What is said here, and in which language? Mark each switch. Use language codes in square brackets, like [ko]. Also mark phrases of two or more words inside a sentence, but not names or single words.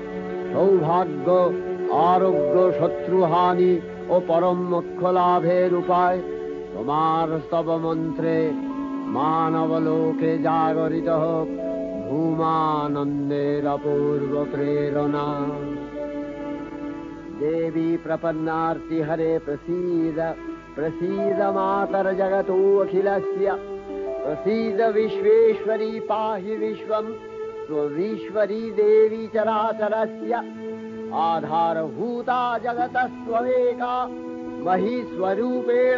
[bn] সৌভাগ্য, আরোগ্য, শত্রুহানি ও পরম মোক্ষ লাভের উপায় তোমার স্তব মন্ত্রে মানবলোকে জাগরিত হোক ভূমানন্দের অপূর্ব প্রেরণা। [sa] দেবী প্রপন্নার্তি হরে প্রসীদ, प्रसीद मातर जगतो अखिलस्य प्रसीद विश्वेश्वरी पाहि विश्वं त्वमीश्वरी देवी चराचरस्य आधारभूता जगतस्त्वमेका महीस्वरूपेण